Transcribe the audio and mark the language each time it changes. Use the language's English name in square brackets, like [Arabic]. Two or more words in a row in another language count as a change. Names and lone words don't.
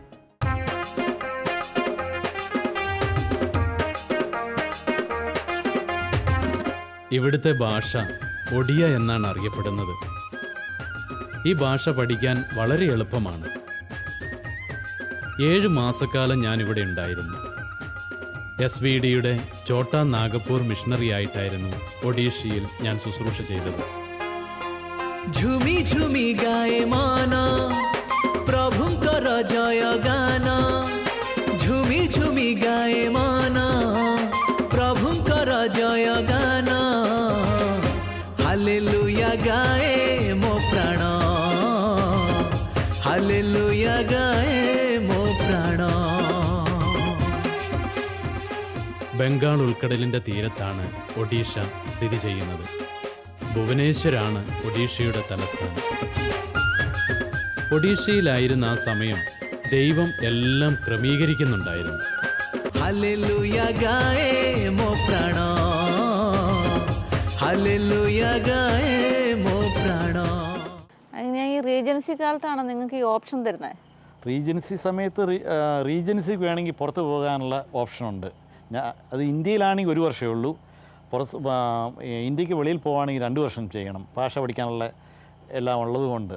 [Malayalam] ഇവിടുത്തെ ഭാഷ ഒഡിയ എന്നാണ് അറിയപ്പെടുന്നത്. ഈ ഭാഷ പഠിക്കാൻ വളരെ എളുപ്പമാണ്. 7 മാസക്കാലം ഞാനിവിടെ ഉണ്ടായിരുന്നു. SVDയുടെ ചോട്ടാ നാഗപ്പൂർ മിഷണറി ആയിട്ടായിരുന്നു ഒഡീഷയിൽ ഞാൻ ശുശ്രൂഷ ചെയ്തത്. [Odia] ଝୁମି ଝୁମି ଗାଏ ମନ ପ୍ରଭୁଙ୍କର ଜୟ ଗାନ, ଝୁମି ଝୁମି ଗାଏ ମନ ପ୍ରଭୁଙ୍କର ଜୟ ଗାନ, ହାଲେଲୁୟା ଗାଏ ମୋ ପ୍ରାଣ, ହାଲେଲୁୟା ଗାଏ ମୋ ପ୍ରାଣ. [Malayalam] ബംഗാൾ ഉൾക്കടലിൻ്റെ തീരത്താണ് ഒഡീഷ സ്ഥിതി ചെയ്യുന്നത്. ഭുവനേശ്വരാണ് ഒഡീഷയുടെ തലസ്ഥാനം. ഒഡീഷയിലായിരുന്ന ആ സമയം ദൈവം എല്ലാം ക്രമീകരിക്കുന്നുണ്ടായിരുന്നു. [Odia] ହାଲେଲୁୟା ଗାଏ ମୋ ପ୍ରାଣ, ହାଲେଲୁୟା ଗାଏ ମୋ ପ୍ରାଣ. [Malayalam] അങ്ങനെ ഈ റീജൻസി കാലത്താണ് നിങ്ങൾക്ക് ഈ ഓപ്ഷൻ തരുന്നത്? റീജൻസി സമയത്ത് റീജൻസിക്ക് വേണമെങ്കിൽ പുറത്ത് പോകാനുള്ള ഓപ്ഷനുണ്ട്. അത് ഇന്ത്യയിലാണെങ്കിൽ 1 വർഷമേ ഉള്ളൂ. പുറത്ത് ഇന്ത്യക്ക് വെളിയിൽ പോവുകയാണെങ്കിൽ 2 വർഷം ചെയ്യണം, ഭാഷ പഠിക്കാനുള്ള എല്ലാം ഉള്ളതുകൊണ്ട്.